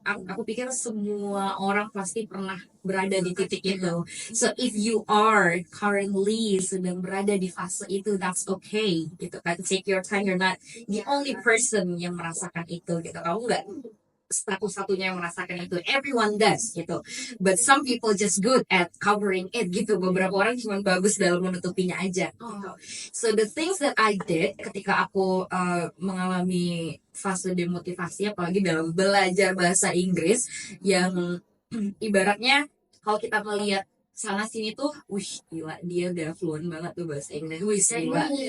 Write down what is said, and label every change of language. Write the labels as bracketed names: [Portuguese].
[Indonesian] Aku pikir semua orang pasti pernah berada di titik itu. [English] So if you are currently [Indonesian] sedang berada di fase itu, [English] that's okay gitu kan. Take your time. You're not the only person [Indonesian] yang merasakan itu gitu. Kamu nggak satu-satunya yang merasakan itu. [English] Everyone does gitu. But some people just good at covering it gitu. [Indonesian] Beberapa orang cuma bagus dalam menutupinya aja gitu. [English] So the things that I did [Indonesian] ketika aku mengalami fase demotivasi, apalagi dalam belajar bahasa Inggris yang ibaratnya kalau kita melihat sana sini tuh, gila dia udah fluent banget tuh bahasa Inggris, gila.